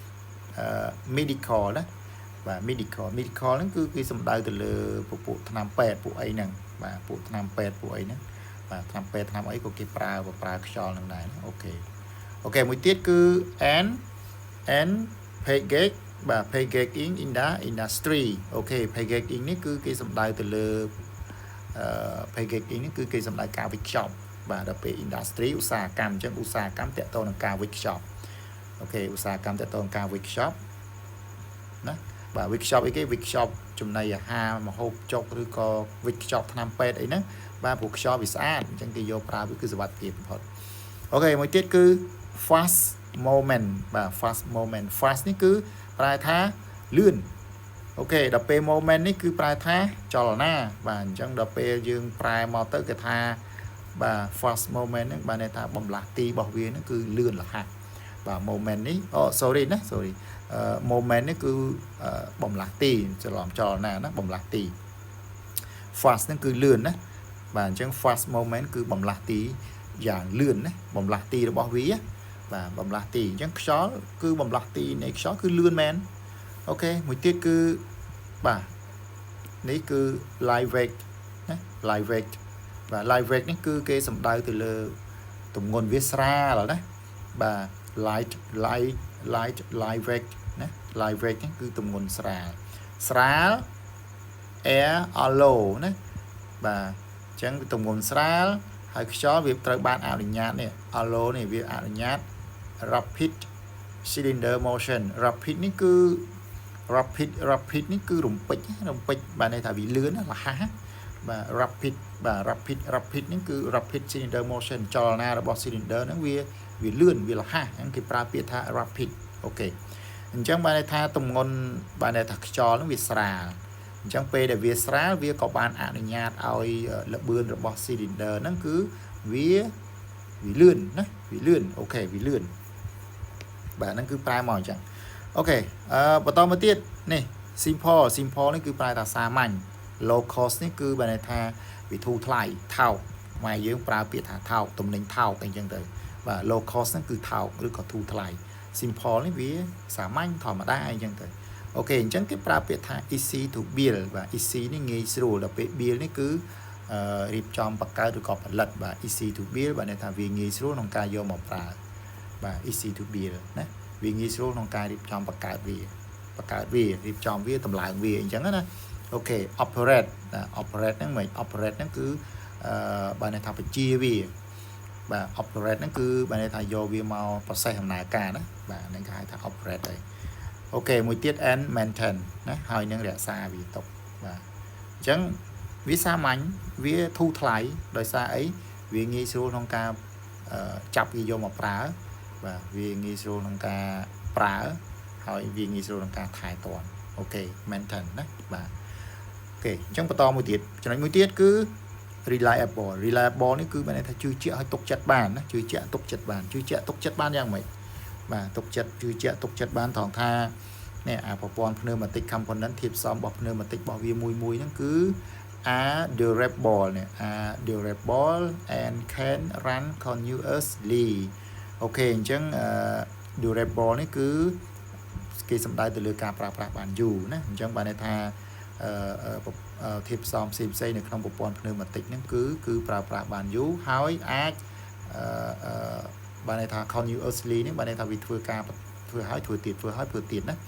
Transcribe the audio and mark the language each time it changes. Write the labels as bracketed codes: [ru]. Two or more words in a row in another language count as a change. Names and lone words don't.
[km] medical ណាបាទ medical ហ្នឹងគឺគេសំដៅទៅលើពួកថ្នាំពេទ្យពួកអីហ្នឹងបាទពួកថ្នាំពេទ្យពួកអីហ្នឹងបាទថ្នាំពេទ្យថ្នាំអីក៏គេប្រើខ្យល់ហ្នឹងដែរអូខេមួយទៀតគឺ [en] and package [km] បាទ [en] packaging in the industry [km] អូខេ packaging នេះគឺគេសំដៅទៅលើpackaging នេះគឺគេសំដៅការវេចខ្ចប់បាទដល់ពេល industry ឧស្សាហកម្មអញ្ចឹងឧស្សាហកម្មតាក់ទងនឹងការវេចខ្ចប់ អូខេឧស្សាហកម្មតាក់ទងការវេចខ្ចប់ណាបាទវេចខ្ចប់អីគេវេចខ្ចប់ចំណីអាហារម្ហូបចុកឬក៏វេចខ្ចប់ថ្នាំពេទ្យអីហ្នឹងបាទព្រោះខ្យល់វាស្អាតអញ្ចឹងគេយកប្រើវាគឺសុវត្ថិភាពបំផុតអូខេមួយទៀតគឺ [en] fast movement [km] បាទ [en] fast movement fast [km] នេះគឺប្រែថាលឿនអូខេដល់ ពេល moment នេះគឺប្រែថាចលនាបាទអញ្ចឹងដល់ពេលយើងប្រែមកទៅគេថាបាទ [en] fast moment [km] ហ្នឹងបានន័យថាបំលាស់ទីរបស់វាហ្នឹង គឺលឿនរហ័សបាទ moment នេះ sorry moment នេះគឺបំលាស់ទីច្រឡំចលនាណាបំលាស់ទី fast ហ្នឹងគឺលឿនណាបាទអញ្ចឹង [en] fast moment [km] គឺបំលាស់ទីយ៉ាងលឿនណាបំលាស់ទីរបស់វាបាទបំលាស់ទីអញ្ចឹងខ្យល់គឺបំលាស់ទីនៃខ្យល់គឺលឿនមែនអូខេមួយទៀតគឺបាទនេះគឺ [en] light weight [km] ណា [en] light weight [km] បាទ [en] light weight [km] នេះគឺគេសំដៅទៅលើទម្ងន់វាស្រាលណាបាទ light weight ណា [en] light weight [km] នេះគឺទម្ងន់ស្រាល [en] air hollow [km] ណាបាទអញ្ចឹងទម្ងន់ស្រាលហើយខ្យល់វាត្រូវបានអនុញ្ញាតនេះ hollow នេះវាអនុញ្ញាត [en] rapid cylinder motion rapid [km] នេះគឺ rapid នេះគឺរំពេចបានន័យថាវាលឿនរហ័សបាទ rapid នេះគឺ [en] rapid cylinder motion [km] ចលនារបស់ cylinder ហ្នឹងវាលឿនវារហ័សហ្នឹងគេប្រើពាក្យថា rapid អូខេអញ្ចឹងបានន័យថាទម្ងន់បានន័យថាខ្យល់ហ្នឹងវាស្រាលអញ្ចឹងពេលដែលវា ស្រាលវាក៏បានអនុញ្ញាតឲ្យល្បឿនរបស់ cylinder ហ្នឹងគឺវាលឿនណាវាលឿនអូខេវាលឿនបាទហ្នឹងគឺប្រែមកអញ្ចឹងអូខេបន្ត មកទៀតនេះ simple នេះគឺប្រែថាសាមញ្ញ [en] low cost [km] នេះគឺបានន័យថាវាធូរថ្លៃថោកខ្មែរយើងប្រើពា ក្យថាថោកទំនិញថោកអីចឹងទៅបាទ [en] low cost [km] ហ្នឹងគឺថោកឬក៏ធូរថ្លៃ simple នេះវាសាមញ្ញធម្មតាអីចឹងទៅអូខេអញ្ចឹងគេប្រើពាក្យថា [en] easy to build [km] បាទ easy នេះងាយស្រួលដល់ពេល build នេះគឺរៀបចំបង្កើតឬក៏ផលិតបាទ [en] easy to build [km] បានន័យថាវាងាយស្រួលក្នុងការយកមកប្រើបាទ [en] easy to build [km] ណាវាងាយស្រួលក្នុងការរៀបចំបង្កើតវារៀបចំវាតម្លើងវាអញ្ចឹងណា [en] ok operate operate [km] ហ្នឹងមិន operate ហ្នឹងគឺបានន័យថាបញ្ជាវាបាទ operate ហ្នឹងគឺបានន័យថាយកវាមក process ដំណើរការណាបាទហ្នឹងគេហៅថា operate ហើយអូខេមួយទៀត [en] and maintain [km] ណាហើយនឹងរក្សាវាទុកបាទអញ្ចឹងវាសាមញ្ញវាធូរថ្លៃដោយសារអីវាងាយស្រួលក្នុងការចាប់វា យកមកប្រើបាទវាងាយស្រួលក្នុងការប្រើហើយវាងាយស្រួលក្នុងការថែទាំអូខេ maintain ណាបាទអូខេអញ្ចឹងបន្តមួយទៀតចំណុចមួយទៀតគឺ reliable នេះគឺបានន័យថាជឿជាក់ឲ្យទុកចិត្តបានណាជឿជាក់ទុកចិត្តបានជឿជាក់ ទុកចិត្តបានយ៉ាងម៉េចបាទទុកចិត្តជឿជាក់ទុកចិត្តបានត្រង់ថានេះអាប្រព័ន្ធ [en] pneumatic component [km] ធាតុផ្សំរបស់ pneumatic របស់វាមួយហ្នឹងគឺ [en] are durable [km] នេះ [en] are durable and can run continuously [km] អូខេអញ្ចឹងdurable នេះគឺគេសំដៅទៅលើការប្រើប្រាស់បានយូរណាអញ្ចឹងបានន័យថាធាតុផ្សំផ្សេងៗនៅក្នុងប្រព័ន្ធ pneumatic ហ្នឹងគឺប្រើប្រាស់បានយូរហើយអាចបានន័យថា continuously នេះបានន័យថាវាធ្វើហើយធ្វើទៀតណា